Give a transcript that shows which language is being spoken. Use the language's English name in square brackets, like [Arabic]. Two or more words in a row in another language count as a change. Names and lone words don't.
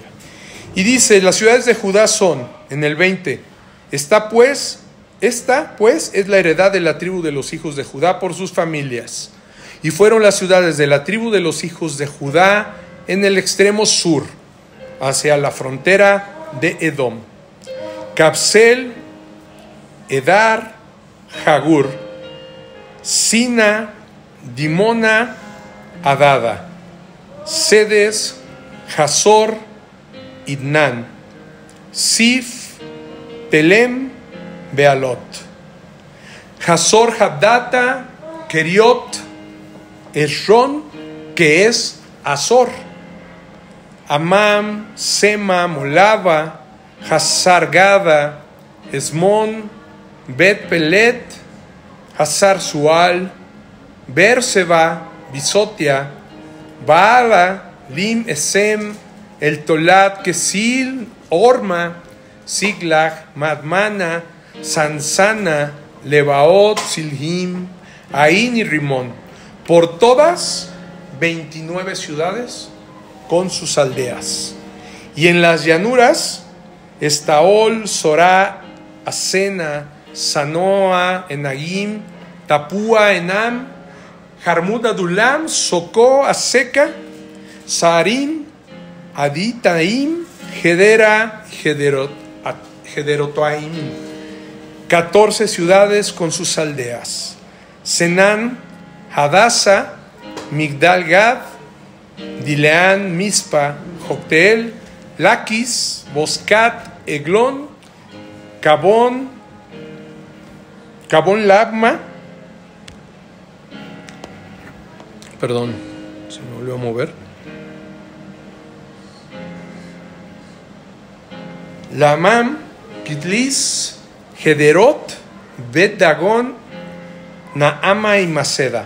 [Spanish] Y dice, las ciudades de Judá son, en el 20, esta pues es la heredad de la tribu de los hijos de Judá por sus familias. Y fueron las ciudades de la tribu de los hijos de Judá en el extremo sur, hacia la frontera de Edom: Capsel, Edar, Jagur, Sina, Dimona, Adada, Sedes, Hazor, Idnan, Sif, Telem, Bealot, Hazor Hadata, Keriot Esron, que es Azor, Amam, Sema, Molava, Hazar Gada, Esmón, Bet Pelet, Hazar Sual, Berseba, Bisotia, Baala, Lim Esem, El Tolat, Kesil, Orma, Siglag, Madmana, Sansana, Lebaot, Silhim, Ain y Rimón. Por todas 29 ciudades con sus aldeas. Y en las llanuras, Estaol, Sorá, Asena, Sanoa, Enagim, Tapúa, Enam, Jarmut, Adulam, Socó, Aseca, Saarim, Aditaim, Gedera, Gederotaim. 14 ciudades con sus aldeas. Senán, Hadasa, Migdal Gad, Dileán, Mispa, Joctel, Laquis, Boscat, Eglón, Cabón Labma. Perdón, se me volvió a mover. Lamam, Kitlis, Gederot, Bet Dagón, Naama y Maceda.